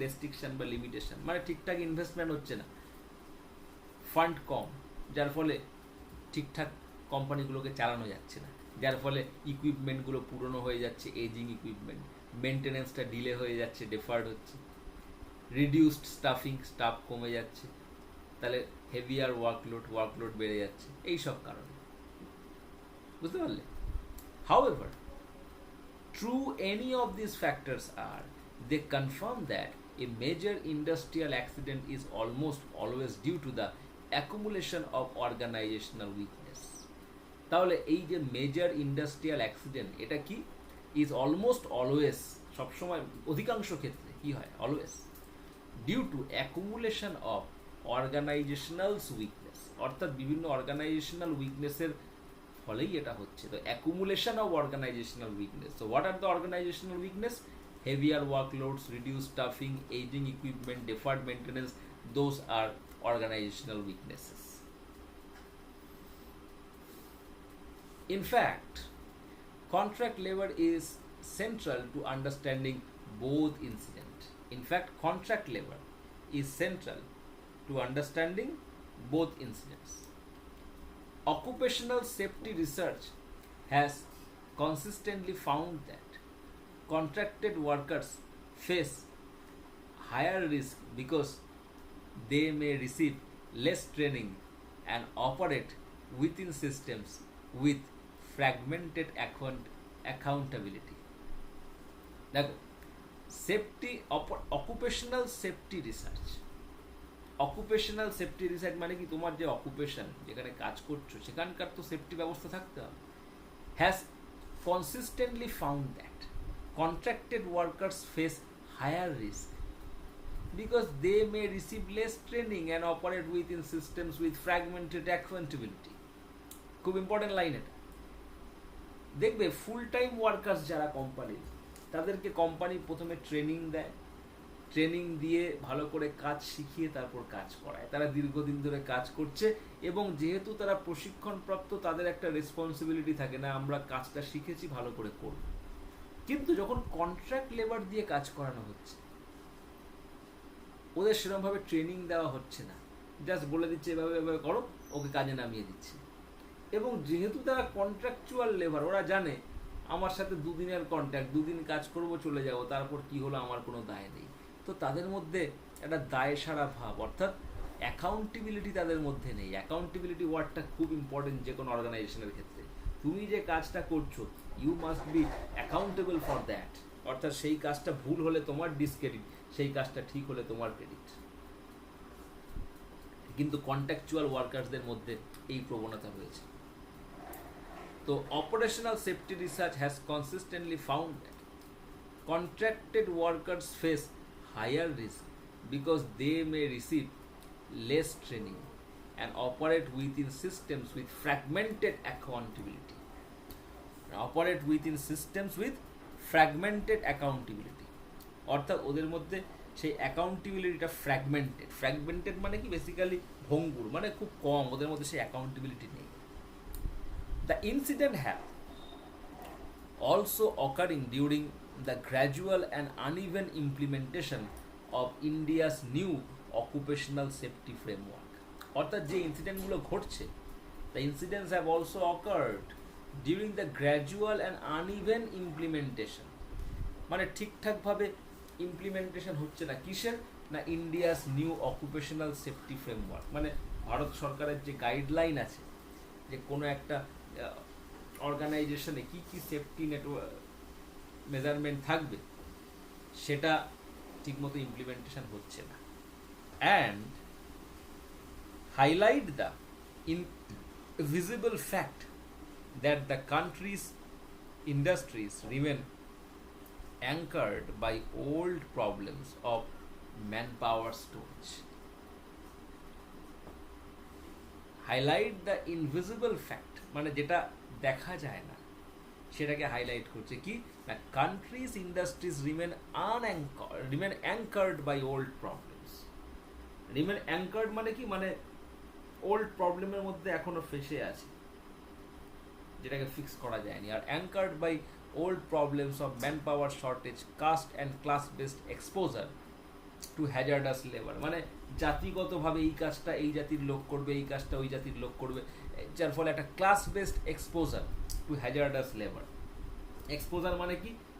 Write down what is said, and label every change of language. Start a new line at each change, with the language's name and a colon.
Bangla: Restriction বা limitation, মানে ঠিকঠাক ইনভেস্টমেন্ট হচ্ছে না, ফান্ড কম, যার ফলে ঠিকঠাক কোম্পানিগুলোকে চালানো যাচ্ছে না, যার ফলে ইকুইপমেন্টগুলো পুরনো হয়ে যাচ্ছে, এজিং ইকুইপমেন্ট, মেনটেনেন্সটা ডিলে হয়ে যাচ্ছে, ডেফার্ড হচ্ছে, রিডিউসড স্টাফিং, স্টাফ কমে যাচ্ছে, তাহলে হেভিয়ার ওয়ার্কলোড বেড়ে যাচ্ছে, এইসব কারণে। বুঝতে পারলে?
English: However, true any of these factors are, they confirm that a major industrial accident is almost always due to the accumulation of organizational weakness.
Bangla: তাহলে এই যে মেজর ইন্ডাস্ট্রিয়াল অ্যাক্সিডেন্ট, এটা কি?
English: is almost always,
Bangla: সবসময়, অধিকাংশ ক্ষেত্রে কি হয়?
English: always due to accumulation of organisational weakness,
Bangla: অর্থাৎ বিভিন্ন অর্গানাইজেশনাল উইকনেসের ফলেই এটা হচ্ছে।
English: তো accumulation of organisational weakness. তো what are the organisational weakness? Heavier workloads, reduce staffing, aging equipment, deferred maintenance, those are organisational weaknesses. In fact, contract labor is central to understanding both incidents. In fact, contract labor is central to understanding both incidents. Occupational safety research has consistently found that contracted workers face higher risk because they may receive less training and operate within systems with fragmented accountability.
Bangla: দেখো, safety, occupational safety research, occupational safety research মানে কি? তোমার যে occupation, যেখানে কাজ করছো, সেখানকার তো সেফটি ব্যবস্থা থাকতে হবে।
English: Has consistently found that contracted workers face higher risk because they may receive less training and operate within systems with fragmented accountability.
Bangla: খুব ইম্পর্টেন্ট লাইন এটা। দেখবে ফুল টাইম ওয়ার্কার্স যারা কোম্পানির, তাদেরকে কোম্পানি প্রথমে ট্রেনিং দেয়, ট্রেনিং দিয়ে ভালো করে কাজ শিখিয়ে তারপর কাজ করায়। তারা দীর্ঘদিন ধরে কাজ করছে এবং যেহেতু তারা প্রশিক্ষণপ্রাপ্ত, তাদের একটা রেসপন্সিবিলিটি থাকে, না আমরা কাজটা শিখেছি, ভালো করে করব। কিন্তু যখন কন্ট্রাক্ট লেবার দিয়ে কাজ করানো হচ্ছে, ওদের সেরকমভাবে ট্রেনিং দেওয়া হচ্ছে না, জাস্ট বলে দিচ্ছে এভাবে এভাবে করো, ওকে কাজে নামিয়ে দিচ্ছে। এবং যেহেতু তারা কন্ট্রাকচুয়াল লেবার, ওরা জানে আমার সাথে দুদিনের কন্ট্রাক্ট, দুদিন কাজ করব, চলে যাব, তারপর কি হলো আমার কোনো দায় নেই। তো তাদের মধ্যে একটা দায় সারা ভাব, অর্থাৎ অ্যাকাউন্টেবিলিটি তাদের মধ্যে নেই। অ্যাকাউন্টেবিলিটি ওয়ার্ডটা খুব ইম্পর্টেন্ট যে কোনো অর্গানাইজেশনের ক্ষেত্রে। তুমি যে কাজটা করছো,
English: you must be accountable for that,
Bangla: অর্থাৎ সেই কাজটা ভুল হলে তোমার ডিসক্রেডিট, সেই কাজটা ঠিক হলে তোমার ক্রেডিট। কিন্তু কন্ট্রাকচুয়াল ওয়ার্কার্সদের মধ্যে এই প্রবণতা রয়েছে।
English: তো operational safety research has consistently found that contracted workers face higher risk because they may receive less training and operate within systems with fragmented accountability. Operate within systems with fragmented accountability.
Bangla: অর্থাৎ ওদের মধ্যে সেই অ্যাকাউন্টেবিলিটিটা fragmented মানে কি? Basically ভঙ্গুর, মানে খুব কম, ওদের মধ্যে সেই অ্যাকাউন্টেবিলিটি নেই।
English: The incident have also occurring during the gradual and uneven implementation of India's new occupational safety framework.
Bangla: অর্থাৎ যে ইনসিডেন্টগুলো ঘটছে,
English: the incidents have also occurred during the gradual and uneven implementation,
Bangla: মানে ঠিকঠাকভাবে ইমপ্লিমেন্টেশন হচ্ছে না, কিসের? না
English: India's new occupational safety framework,
Bangla: মানে ভারত সরকারের যে গাইডলাইন আছে যে কোনো একটা অর্গানাইজেশনে কী কী সেফটি নেটওয়ার্ক মেজারমেন্ট থাকবে, সেটা ঠিকমতো ইমপ্লিমেন্টেশন হচ্ছে না।
English: And highlight the invisible fact that the country's industries remain anchored by old problems of manpower storage. Highlight the invisible fact,
Bangla: মানে যেটা দেখা যায় না সেটাকে হাইলাইট করছে কি? না
English: country's industries remain anchored by old problems. Remain anchored
Bangla: মানে কি? মানে ওল্ড প্রবলেমের মধ্যে এখনো ফেসে আছে, যেটাকে ফিক্স করা যায়নি।
English: আর anchored by old problems of manpower shortage, caste and class based exposure to hazardous labour,
Bangla: মানে জাতিগতভাবে এই কাজটা এই জাতির লোক করবে, এই কাজটা ওই জাতির লোক করবে, যার ফলে একটা
English: Class based exposure to hazardous labour. Exposure
Bangla: মানে কি?